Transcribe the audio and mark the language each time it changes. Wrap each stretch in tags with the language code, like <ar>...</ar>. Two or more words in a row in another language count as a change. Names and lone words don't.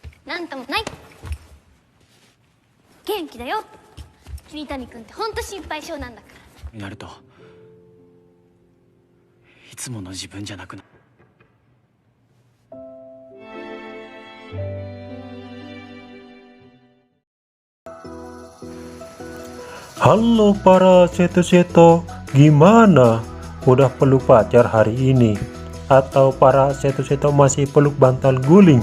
<ja>なんともない。元気だよ。桐谷君って本当心配性なんだから。なるといつもの自分じゃなくな。</ja> <id>Halo para seto-seto, gimana? Udah peluk pacar hari ini? Atau para seto-seto masih peluk bantal guling?</id>